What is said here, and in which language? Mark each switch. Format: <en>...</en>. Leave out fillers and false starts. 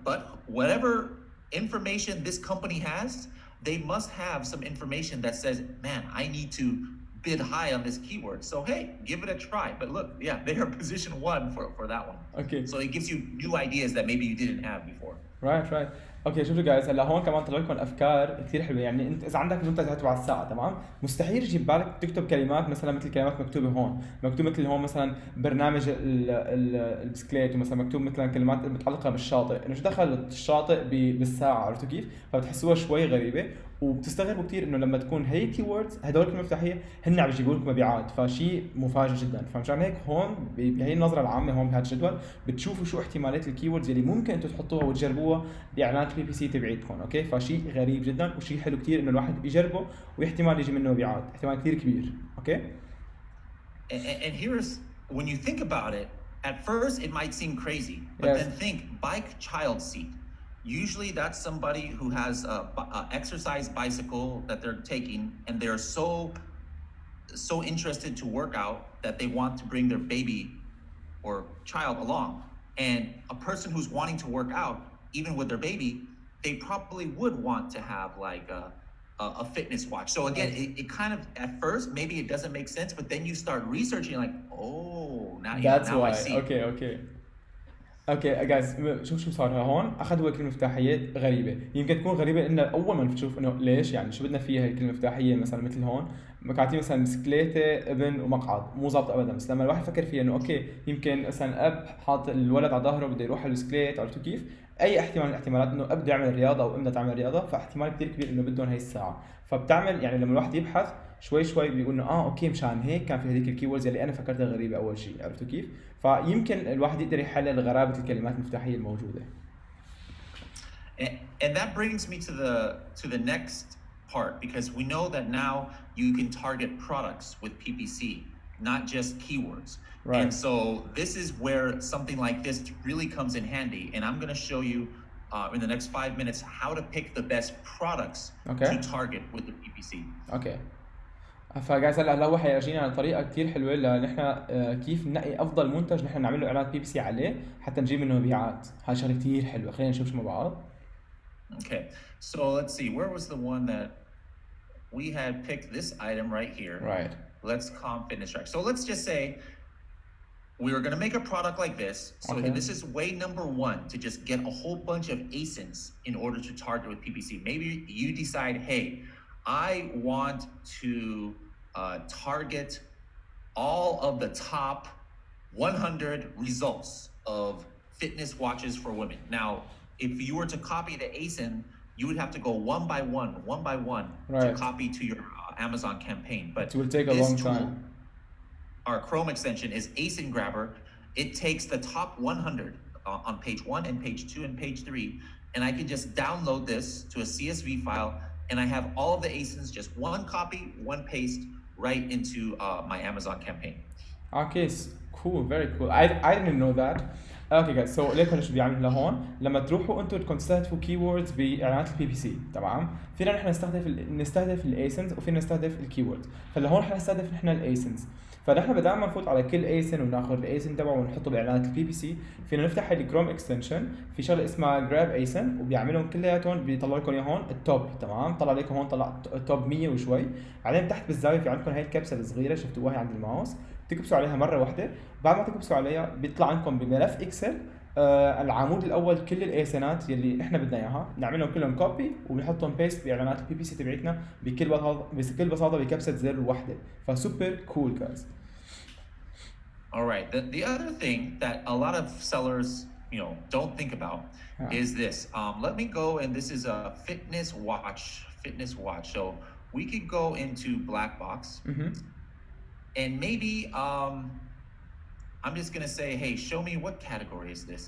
<en>But whatever information this company has, they must have some information that says, man, I need to bid high on this keyword. So hey, give it a try. But look, yeah, they are position one for that one. Okay. So it gives you new ideas that maybe you didn't have before. Right.</en> <ar>اوكي شوفوا جايز، هلا هون كمان طلع لكم افكار كثير حلوه. يعني انت اذا عندك منتج تبع الساعه تمام، مستحيل يجي ببالك تكتب كلمات مثلا مثل كلمات مكتوبه هون، مكتوب مثل هون مثلا برنامج البسكليت، ومثلا مكتوب مثلا كلمات متعلقه بالشاطئ، انه شو دخل الشاطئ بالساعه. عرفتوا كيف؟ فبتحسوها شوي غريبه، وبتستغربوا كثير انه لما تكون هي كيوردز هدول المفتاحيه هن عم يجيبوا لكم مبيعات، فشيء مفاجئ جدا. فمشان هيك هون بهي النظره العامه هون بهذا الجدول بتشوفوا شو احتمالات الكيوردز اللي ممكن انتم تحطوها وتجربوها باعلانات البي بي سي تبعيتكم. اوكي، فشيء غريب جدا وشيء حلو كثير انه الواحد يجربه واحتمال يجي منه مبيعات، احتمال كثير كبير. اوكي.</ar> <en>And here's when you think about it, at first it might seem crazy, but then think bike child seat. Usually that's somebody who has a exercise bicycle that they're taking, and they're so interested to work out that they want to bring their baby or child along. And a person who's wanting to work out, even with their baby, they probably would want to have like a fitness watch. So again, it kind of at first maybe it doesn't make sense, but then you start researching like, oh, now I see.</en> <ar>اوكي جايز، شوف شو صار هون. اخذ هو كلمه مفتاحيه غريبه، يمكن تكون غريبه ان اول ما تشوف انه ليش يعني شو بدنا فيها الكلمه المفتاحيه. مثلا مثل هون كاتبين مثلا بسكليته ابن ومقعد، مو ظابط ابدا. بس لما الواحد فكر فيها انه اوكي يمكن مثلا اب حاط الولد على ظهره بده يروح على البسكليت، عرفتوا كيف؟ اي احتمال من الاحتمالات انه اب بده يعمل رياضه او امها تعمل رياضه، فاحتمال كثير كبير انه بدهم هي الساعه. فبتعمل يعني لما الواحد يبحث شوي بيقول انه اوكي مشان هيك كان في هذيك الكيوردز اللي انا فكرتها غريبه اول شيء. عرفتوا كيف؟ فيمكن الواحد يقدر يحلل غرابه الكلمات المفتاحيه الموجوده.</ar> <en>And that brings me to the next part, because we know that now you can target products with PPC, not just keywords. Right. And so this is where something like this really comes in handy. And I'm going to show you in the next 5 minutes how to pick the best products to target with the PPC.</en> <ar>اوكي. فجايز هلا هو حيرجينا على طريقه كثير حلوه لنحن كيف ننقي افضل منتج نحن نعمل له اعلانات PPC عليه حتى نجيب منه مبيعات. هاي شغله كثير حلوه. خلينا نشوف شو مع بعض.</ar> <en>Okay, so let's see, where was the one that we had picked this item right here? Right. Let's finish track. So let's just say we were going to make a product like this. So this is way number 1 to just get a whole bunch of ASINs in order to target with PPC. Maybe you decide, hey, I want to target all of the top 100 results of fitness watches for women. Now, if you were to copy the ASIN, you would have to go one by one to copy to your Amazon campaign. But it will take a long time. Our Chrome extension is ASIN Grabber. It takes the top 100 on page 1 and page 2 and page 3, and I can just download this to a CSV file, and I have all of the ASINs, just one copy, one paste, right into my Amazon campaign. Okay, cool, very cool. I didn't know that.</en> <ar>اوكي جايز سو ليكن شو بيعمل لهون لما تروحوا انتم بدكم تستهدفوا كيوردز باعلانات PPC تمام فينا نحن نستهدف الايسنز وفينا نستهدف الكيوردز فلهون حنستهدف نحن الايسنز فنحن بدل ما نفوت على كل ايسن وناخذ الايسن تبعه ونحطه باعلانات PPC فينا نفتح الكروم اكستنشن في شغله اسمها جراب ايسن وبيعملهم كلياتهم بيطلع لكم اياهم التوب تمام طلع لكم هون طلع التوب 100 وشوي بعدين تحت بالزاويه في عندكم هاي الكبسه الصغيره شفتوها عند الماوس تكبسوا عليها مره واحده بعد ما تكبسوا عليها بيطلع عندكم بملف اكسل العمود الاول كل الايسنات يلي احنا بدنا اياها نعملهم كلهم كوبي ونحطهم بيست باعلانات PPC تبعتنا بكل بساطه بكبسه زر واحده فسوبر كول جايز.</ar> <en>All right, the other thing that a lot of sellers don't think about is this. Let me go, and this is a fitness watch. So we could go into black box. And maybe I'm just gonna say, hey, show me what category is this?</en>